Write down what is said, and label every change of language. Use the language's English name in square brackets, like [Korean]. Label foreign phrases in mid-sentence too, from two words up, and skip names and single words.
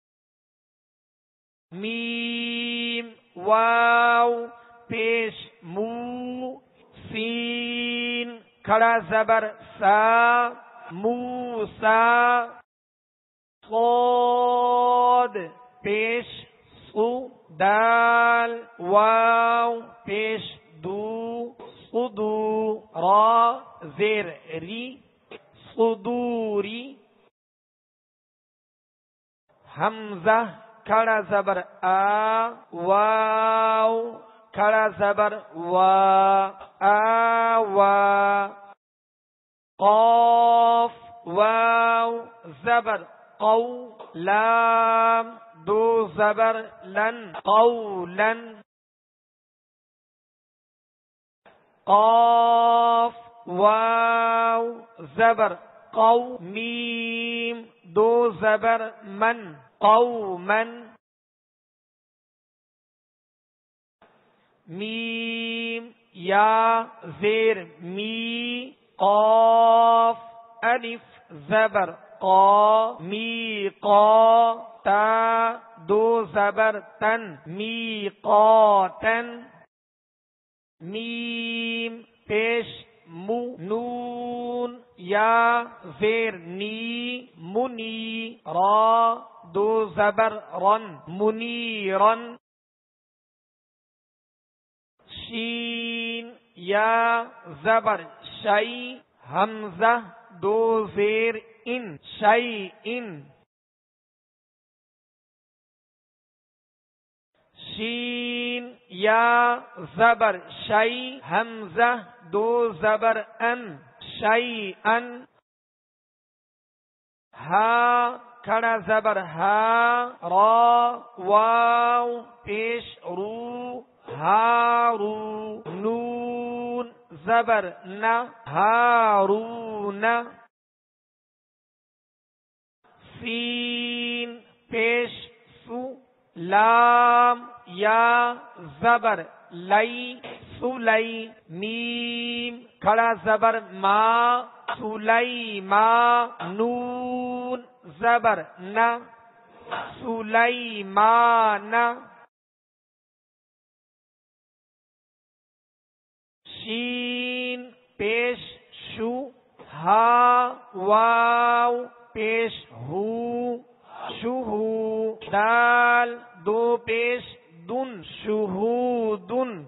[Urdu] میم واو پیش مو، سین کھڑا زبر سا موسیٰ، صاد پیش سو، دال واو پیش دو صدو، را زیر ری صدوری، حمزہ کھڑا زبر آ، واو کھڑا زبر وا آوا، قاف واو زبر قو، لام دو زبر لن قولن، قاف واو زبر قو، میم دو زبر من قومن، میم یا زیر می، قاف الف زبر قا، می قا، تا دو زبر تن می قاتن، میم پیش مو، نون یا زیر نی منی، را دو زبر رن منیرن، شین یا زبر شئی حمزہ دو زیر ان شئی ان شین یا زبر شئی حمزہ دو زبر ان شئی ان ہا کھڑا زبر ہا را واو پیش رو ہارو نون زبر نہ ہارون سین پیش سو لام یا زبر لئی سلئی میم کھڑا زبر ما سلئی ما نون زبر نہ سلیمان شین پیش شو ہا واو پیش ہو شہو دال دو پیش دن شہودن